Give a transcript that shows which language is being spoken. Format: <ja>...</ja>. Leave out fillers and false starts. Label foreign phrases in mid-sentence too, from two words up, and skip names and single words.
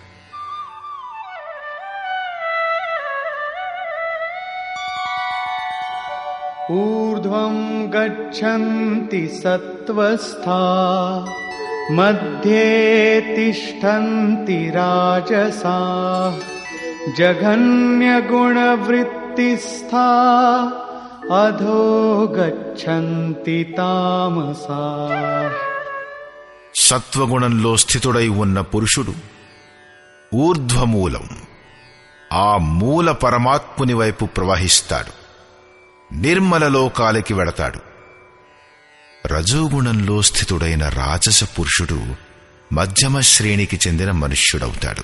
<sa>ఊర్ధ్వం గచ్చంతి సత్వస్థా మధ్యే తిష్టంతి రాజసాః जघन्यगुणवृत्तिस्था अधो गच्छन्ति तामसा।</sa> <te>సత్వగుణంలో స్థితుడై ఉన్న పురుషుడు ఊర్ధ్వమూలం, ఆ మూల పరమాత్ముని వైపు ప్రవహిస్తాడు, నిర్మల లోకాలకి వెడతాడు. రజోగుణంలో స్థితుడైన రాజస పురుషుడు మధ్యమ శ్రేణికి చెందిన మనుష్యుడవుతాడు.</te>